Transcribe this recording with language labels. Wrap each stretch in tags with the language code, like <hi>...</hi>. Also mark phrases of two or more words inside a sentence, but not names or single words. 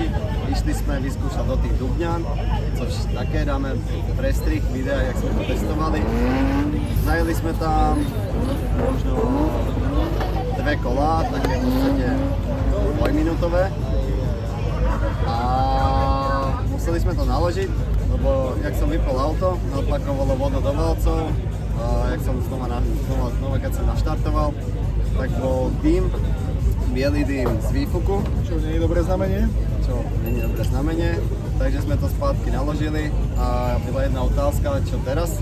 <sk>Išli jsme vyskúšať do tých Dubňan, což také dáme prestrih videa, jak jsme to testovali. Zajeli jsme tam možno 2 kola, také v podstate dvojminútové. A museli jsme to naložiť, lebo jak som vypol auto, natlakovalo vodu do valcov. Jak som znova keď som naštartoval, tak bol dým, biely dým z výfuku, Čo nie je dobré znamenie? čo nie je dobré znamenie, takže sme to spátky naložili a byla jedna otázka, čo teraz?</sk>